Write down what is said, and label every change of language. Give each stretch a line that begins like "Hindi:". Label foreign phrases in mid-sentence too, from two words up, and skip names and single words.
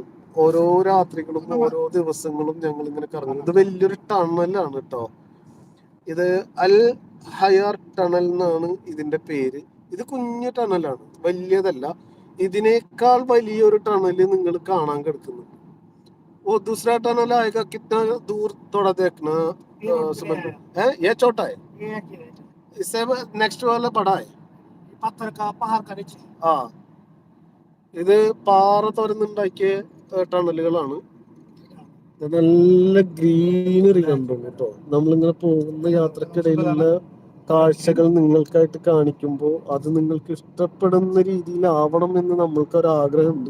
Malayalam: ഓരോ രാത്രികളും ഓരോ ദിവസങ്ങളും ഞങ്ങൾ ഇങ്ങനെ കറങ്ങും. ഇത് വലിയൊരു ടണലാണ് കേട്ടോ. ഇത് അൽ ഹയാർ ടണൽ എന്നാണ് ഇതിന്റെ പേര്. ഇത് കുഞ്ഞു ടണലാണ്, വലിയതല്ല. ഇതിനേക്കാൾ വലിയൊരു ടണല് നിങ്ങൾ കാണാൻ കിടക്കുന്നു.
Hindi: वो दूसरा टनल आएगा, कितना दूर थोड़ा देखना सुमन। है ये छोटा है, इससे नेक्स्ट वाला बड़ा है, पत्थर का पहाड़ का नीचे।
Malayalam: ആ ഇത് പാറ തുരന്നുണ്ടാക്കിയ ടണലുകളാണ്. നല്ല ഗ്രീനറി കണ്ടു കേട്ടോ. നമ്മളിങ്ങനെ പോകുന്ന യാത്രക്കിടയിലുള്ള കാഴ്ചകൾ നിങ്ങൾക്കായിട്ട് കാണിക്കുമ്പോൾ അത് നിങ്ങൾക്ക് ഇഷ്ടപ്പെടുന്ന രീതിയിലാവണം എന്ന് നമ്മൾക്കൊരാഗ്രഹമുണ്ട്.